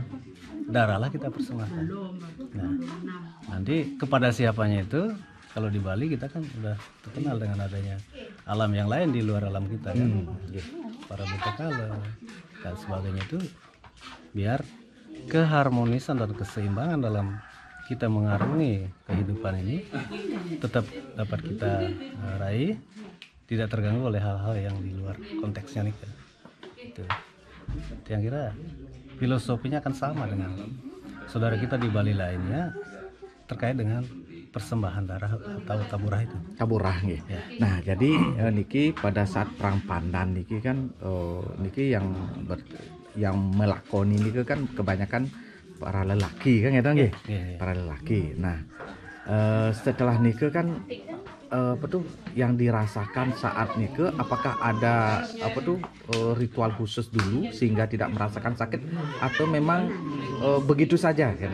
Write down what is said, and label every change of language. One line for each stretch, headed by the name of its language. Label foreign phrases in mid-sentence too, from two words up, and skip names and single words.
Indonesian: Darahlah kita persembahkan. Nah, nanti kepada siapanya itu, kalau di Bali kita kan udah terkenal dengan adanya alam yang lain di luar alam kita kan, para butakala dan sebagainya itu, biar keharmonisan dan keseimbangan dalam kita mengarungi kehidupan ini tetap dapat kita raih, tidak terganggu oleh hal-hal yang di luar konteksnya nih kan. Itu yang kira filosofinya akan sama dengan saudara kita di Bali lainnya terkait dengan persembahan darah atau taburah itu. Taburah nggih. Ya. Nah, jadi niki pada saat perang pandan niki kan niki yang melakoni niki kan kebanyakan para lelaki kan ya nggih. Para lelaki. Nah, setelah niki kan yang dirasakan saat nike, apakah ada ritual khusus dulu sehingga tidak merasakan sakit atau memang begitu saja kan?